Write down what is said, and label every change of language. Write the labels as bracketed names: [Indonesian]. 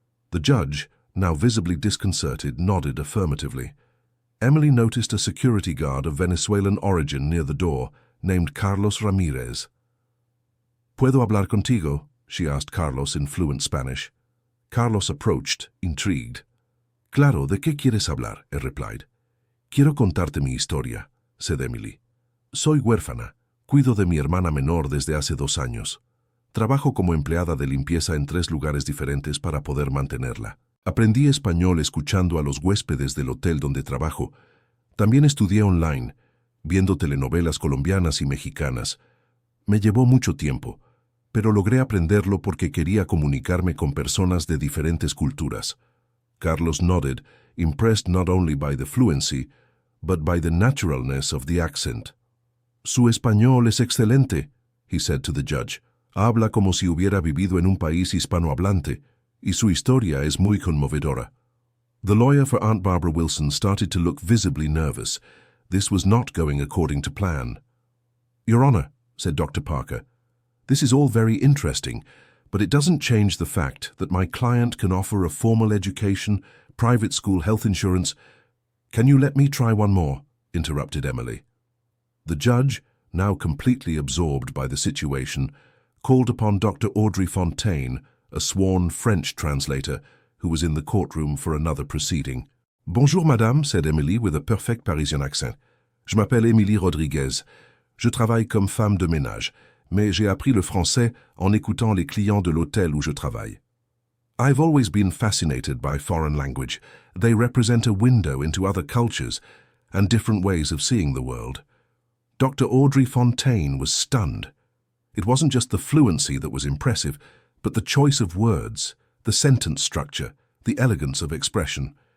[English] The judge, now visibly disconcerted, nodded affirmatively. Emily noticed a security guard of Venezuelan origin near the door, named Carlos Ramirez. [Spanish] ¿Puedo hablar contigo? [English] She asked Carlos in fluent Spanish. Carlos approached, intrigued. [Spanish] Claro, ¿de qué quieres hablar? [English] He replied. [Spanish] Quiero contarte mi historia, [English] said Emily. [Spanish] Soy huérfana. Cuido de mi hermana menor desde hace 2 años. Trabajo como empleada de limpieza en 3 lugares diferentes para poder mantenerla. Aprendí español escuchando a los huéspedes del hotel donde trabajo. También estudié online, viendo telenovelas colombianas y mexicanas. Me llevó mucho tiempo, pero logré aprenderlo porque quería comunicarme con personas de diferentes culturas. [English] Carlos nodded, impressed not only by the fluency, but by the naturalness of the accent. [Spanish] Su español es excelente, [English] he said to the judge. [Spanish] Habla como si hubiera vivido en un país hispanohablante, y su historia es muy conmovedora. [English] The lawyer for Aunt Barbara Wilson started to look visibly nervous. This was not going according to plan. Your Honor, said Dr. Parker, this is all very interesting, but it doesn't change the fact that my client can offer a formal education, private school health insurance. Can you let me try one more? Interrupted Emily. The judge, now completely absorbed by the situation, called upon Dr. Audrey Fontaine, a sworn French translator, who was in the courtroom for another proceeding. [French] Bonjour, madame, [English] said Emily with a perfect Parisian accent. [French] Je m'appelle Émilie Rodriguez. Je travaille comme femme de ménage, mais j'ai appris le français en écoutant les clients de l'hôtel où je travaille. [English] I've always been fascinated by foreign language. They represent a window into other cultures and different ways of seeing the world. Dr. Audrey Fontaine was stunned. It wasn't just the fluency that was impressive, but the choice of words, the sentence structure, the elegance of expression.